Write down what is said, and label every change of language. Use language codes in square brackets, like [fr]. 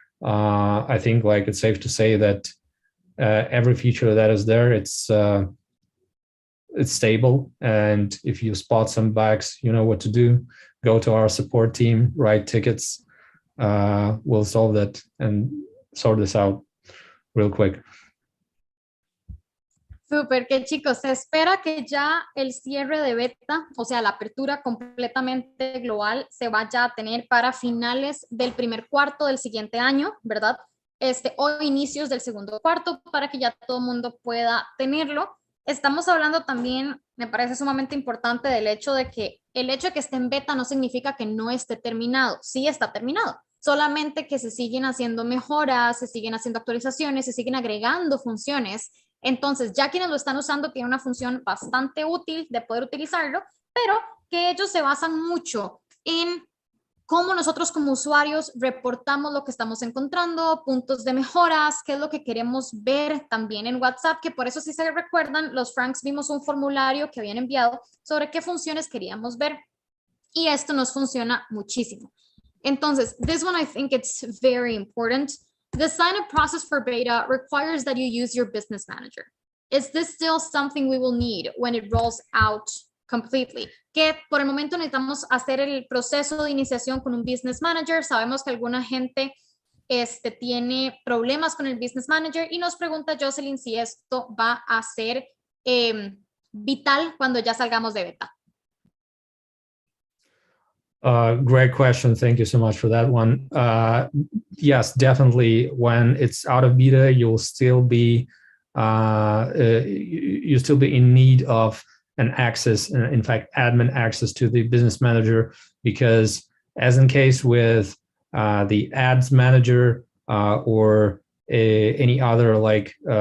[en] I think like it's safe to say that every feature that is there, it's stable. And if you spot some bugs, you know what to do. Go to our support team, write tickets. We'll solve that and sort this out real quick. [es] Súper, que chicos, se espera que ya el cierre de beta, o sea, la apertura completamente global, se vaya a tener para finales del primer cuarto del siguiente año, ¿verdad? O inicios del segundo cuarto, para que ya todo el mundo pueda tenerlo. Estamos hablando también, me parece sumamente importante, del hecho de que el hecho de que esté en beta no significa que no esté terminado. Sí está terminado, solamente que se siguen haciendo mejoras, se siguen haciendo actualizaciones, se siguen agregando funciones. Entonces, ya quienes lo están usando tienen una función bastante útil de poder utilizarlo, pero que ellos se basan mucho en cómo nosotros como usuarios reportamos lo que estamos encontrando, puntos de mejoras, qué es lo que queremos ver también en WhatsApp, que por eso si se recuerdan, los Franks vimos un formulario que habían enviado sobre qué funciones queríamos ver y esto nos funciona muchísimo. [en] Entonces, this one I think it's very important. The sign-up process for beta requires that you use your business manager. Is this still something we will need when it rolls out completely? [es] Que por el momento necesitamos hacer el proceso de iniciación con un business manager. Sabemos que alguna gente tiene problemas con el business manager y nos pregunta Jocelyn si esto va a ser vital cuando ya salgamos de beta. [en] Great question. Thank you so much for that one. Yes, definitely. When it's out of beta, you'll still be in need of an access, in fact, admin access to the business manager, because as in case with the ads manager or any other like